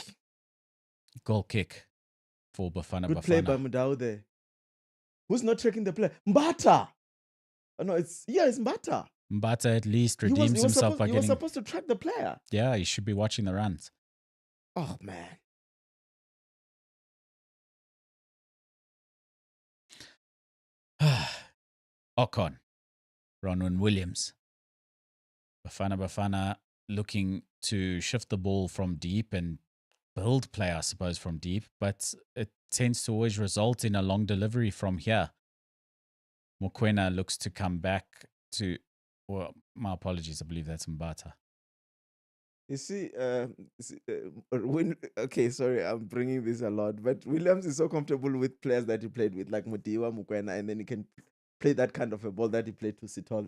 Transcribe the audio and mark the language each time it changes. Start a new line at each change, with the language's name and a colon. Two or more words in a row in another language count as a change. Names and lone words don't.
English: Goal kick for Bafana. Good play by Mulalo there. Who's not tracking the play? Mbata. Oh, no, it's Mbata. Mbata at least redeems himself by getting. He was supposed to track the player. Yeah, he should be watching the runs. Oh, man. Ocon. Ronwen Williams. Bafana looking to shift the ball from deep and build play, I suppose, from deep, but it tends to always result in a long delivery from here. Mokoena looks to come back to, well, my apologies, I believe that's Mbata. You see, okay, sorry, I'm bringing this a lot, but Williams is so comfortable with players that he played with, like Modiwa, Mokoena, and then he can play that kind of a ball that he played to Sitole.